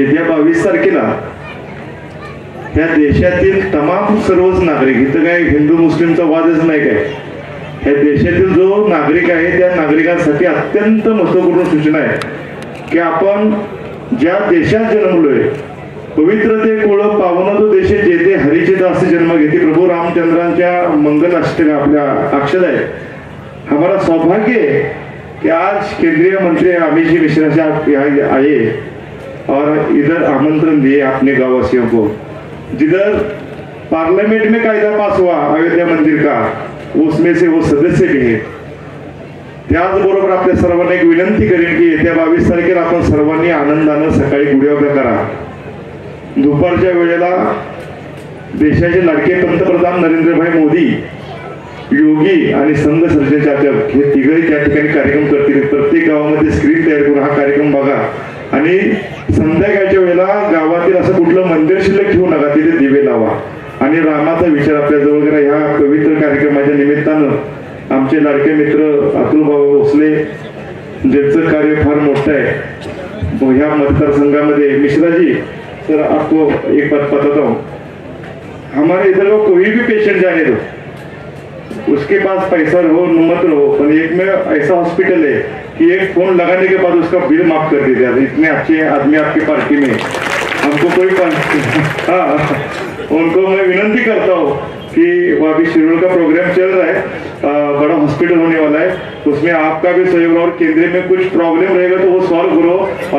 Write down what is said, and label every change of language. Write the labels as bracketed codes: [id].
[mr] येत्या 22 तारखेला ह्या देशातील तमाम सर्वच नागरिक, इथं काय हिंदू मुस्लिमचा वादच नाही काय, ह्या देशातील जो नागरिक आहे त्या नागरिकांसाठी अत्यंत महत्वपूर्ण सूचना आहे की आपण ज्या देशात जन्मलोय पवित्र ते कुळ पावन तो देश जेथे हरीचे दास जन्म घेते प्रभू रामचंद्रांच्या मंगल अष्टक आपल्या अक्षर आहे. [hi] हमारा सौभाग्य है कि आज केंद्रीय मंत्री अमित जी मिश्रा साहब यहाँ आए और इधर आमंत्रण दिए अपने गांववासियों को. जिधर पार्लियामेंट में कायदा पास हुआ अयोध्या मंदिर का उसमें से वो सदस्य भी है. [mr] त्याचबरोबर आपल्या सर्वांना एक विनंती करेन की येत्या 22 तारखेला आपण सर्वांनी आनंदानं सकाळी गुढी उभ्या करा. दुपारच्या वेळेला देशाचे लाडके पंतप्रधान नरेंद्रभाई मोदी, योगी आणि संघ सर्जनचाचक हे तिघही त्या ठिकाणी कार्यक्रम करतील. प्रत्येक गावामध्ये स्क्रीन तयार करून हा कार्यक्रम बघा आणि संध्याकाळच्या वेळेला गावातील असं कुठलं मंदिर शिल्लक ठेवू नका, तिथे दिवे लावा आणि रामाचा विचार आपल्या जवळ करा. ह्या पवित्र कार्यक्रमाच्या निमित्तानं आमचे लाडके मित्र अतुल बाबा भोसले ज्यांचं कार्य फार मोठं आहे ह्या मतदारसंघामध्ये. [hi] मिश्रा जी सर आपको एक बात बताता हूँ, हमारे इधर का कोई भी पेशेंट जाने दो उसके पास पैसा रहो मत रहो पर एक में ऐसा हॉस्पिटल है कि एक फोन लगाने के बाद उसका बिल माफ कर देते हैं. इतने अच्छे आदमी आपकी पार्टी में, हमको कोई हाँ उनको मैं विनंती करता हूँ कि वो अभी शेड्यूल का प्रोग्राम चल रहा है, बड़ा हॉस्पिटल होने वाला है, उसमें आपका भी सहयोग और केंद्र में कुछ प्रॉब्लम रहेगा तो वो सॉल्व करो.